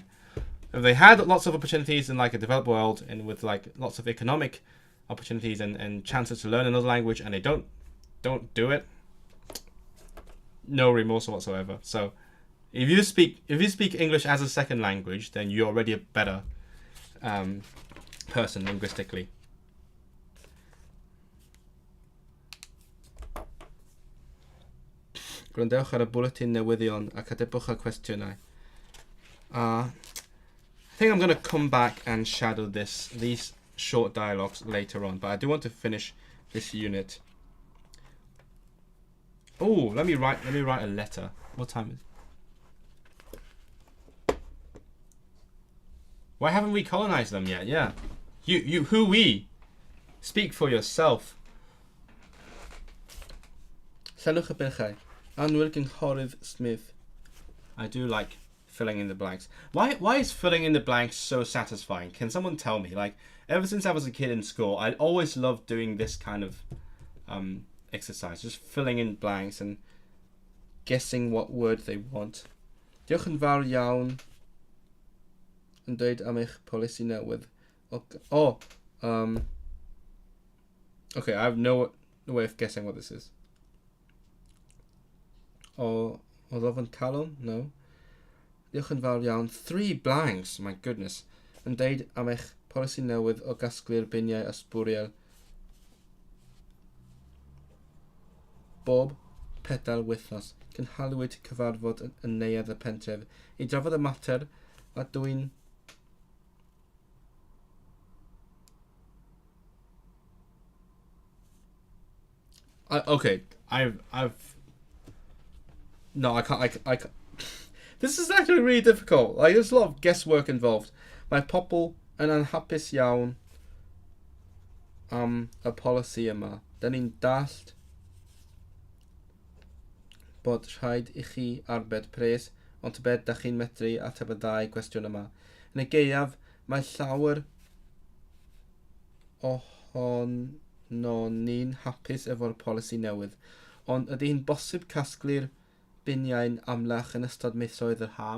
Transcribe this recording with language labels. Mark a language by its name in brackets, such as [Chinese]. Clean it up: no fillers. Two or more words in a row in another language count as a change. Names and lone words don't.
[English] If they had lots of opportunities in like a developed world and with like lots of economic opportunities and chances to learn another language and they don't do it, no remorse whatsoever. So if you speak English as a second language, then you're already a better person linguistically. [Welsh] Gwrandewch ar y bwletin newyddion ac atebwch ar cwestiynau. [English] I think I'm going to come back and shadow these short dialogues later on, but I do want to finish this unit. Oh, let me write a letter. What time is it? Why haven't we colonized them yet? Yeah. You who we? Speak for yourself. [Welsh] Llanwch y bylchau. Anwyl Cynghorydd Smith. [English] I do like filling in the blanks. Why is filling in the blanks so satisfying? Can someone tell me? Like, ever since I was a kid in school, I always loved doing this kind of exercise, just filling in blanks and guessing what word they want. [Welsh] Diolch yn fawr iawn yn dweud am eich polisi newydd. [English] Okay, I have no way of guessing what this is. [Welsh] Oedd ofyn calon? No. Diolch yn fawr iawn. [English] 3 blanks, my goodness. [Welsh] Yn deud am eich polisi newydd o gasglu'r biniau ysbwriel bob pedal wythnos. Cynhaliwyd cyfarfod yn neuadd y pentref i drafod y mater a dwi'n [English] okay, no, I can't. This is actually really difficult. Like, there's a lot of guesswork involved. [Welsh] Mae pobl yn anhapus iawn am y polisi yma. Da ni'n dallt bod rhaid i chi arbed pres, ond tybed da chi'n medru ateb y 2 cwestiwn yma. Yn y gaeaf, mae llawer ohono ni'n hapus efo'r polisi newydd, ond ydy hi'n bosib casglu'r biniau'n amlach yn ystod misoedd yr haf.